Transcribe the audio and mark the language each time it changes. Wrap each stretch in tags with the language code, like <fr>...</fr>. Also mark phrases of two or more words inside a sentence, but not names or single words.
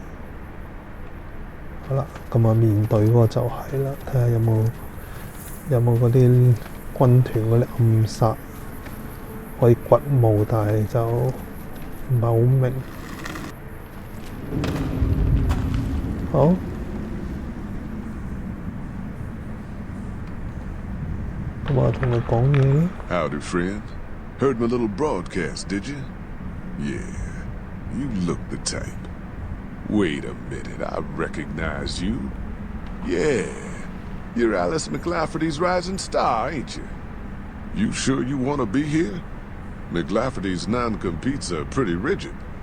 <yue>好啦，面對嗰個就係啦，睇下有冇嗰啲軍團嗰啲暗殺。可以掘墓，但係就唔係好明。好，我同佢講嘢啦。</yue> <en>Howdy, friend. Heard my little broadcast, did you? Yeah, you look the type. Wait a minute, I recognize you. Yeah, you're Alice McLafferty's rising star, ain't you? You sure you want to be here? McLafferty's non-competes are pretty rigid.</en>